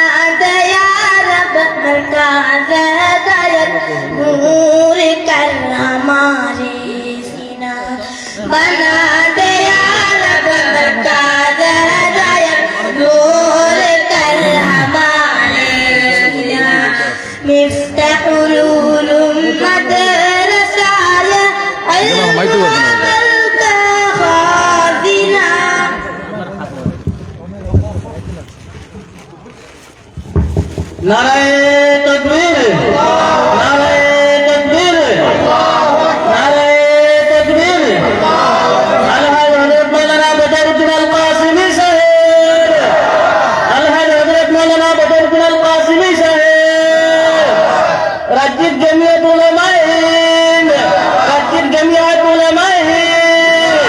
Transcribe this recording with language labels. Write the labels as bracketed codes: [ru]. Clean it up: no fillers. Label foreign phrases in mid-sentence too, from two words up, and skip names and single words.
[ur] دیا رب مرکز ہدایت نور کر ہمارے سینہ بنا دیا رب مرکز ہدایت نور کر ہمارے سینہ مفتاح العلوم مدرسہ علم وعمل کا خازنہ نعرۂ تکبیر، نعرۂ تکبیر، نعرۂ تکبیر. [bn] আলহাজ হযরত মাওলানা বদরুদ্দিন আল কাসিমি সাহেব, আলহাজ হযরত মাওলানা বদরুদ্দিন আল কাসিমি সাহেব, রাজ্যিক জমিয়ত উলামায়ে হিন্দ, রাজ্যিক জমিয়ত উলামায়ে হিন্দ।